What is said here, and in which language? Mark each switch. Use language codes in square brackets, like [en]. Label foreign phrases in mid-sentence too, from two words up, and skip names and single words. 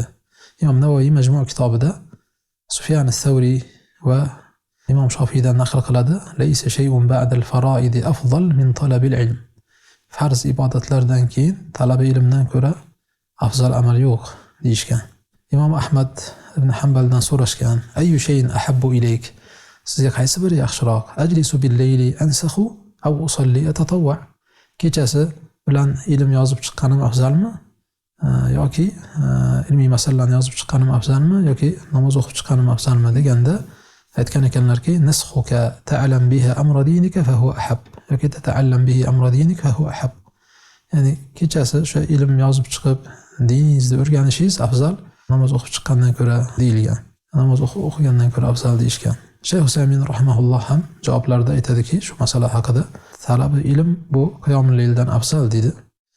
[uz] Imom Navoiy Majmu' kitobida Sufyan as-Savri va Imom Shofiydan naql qiladi. [ar] ليس شيء بعد الفرائض أفضل من طلب العلم. [uz] Farz ibodatlardan keyin talabi ilmdan ko'ra afzal amal yo'q deyishgan. Imom Ahmad ibn Hanbaldan so'rashgan, [ar] أي شيء أحب إليك? [uz] Sizga qaysi biri yaxshiroq? [ar] أجلس بالليل أنسخه أو أصلي أتطوع? [uz] Kechasi bilan ilm yozib chiqqanim afzalmi yoki ilmiy masalalarni yozib chiqqanim afzalmi yoki namoz o'qib chiqqanim afzalmi deganda aytgan ekanlarki, [ar] نسخك تعلم بها أمر دينك فهو أحب [uz] yoki [ar] تتعلم به أمر دينك فهو أحب. [uz] Ya'ni kechasi o'sha ilm yozib chiqib diningizni o'rganishingiz afzal namoz o'qib chiqqandan ko'ra deyilgan. Namoz o'qigandan ko'ra afzal deyishgan. Shayx Usaymin rahimahulloh ham javoblarda aytadiki, shu masala haqida talabi ilm bu qiyomul layldan afzal deydi.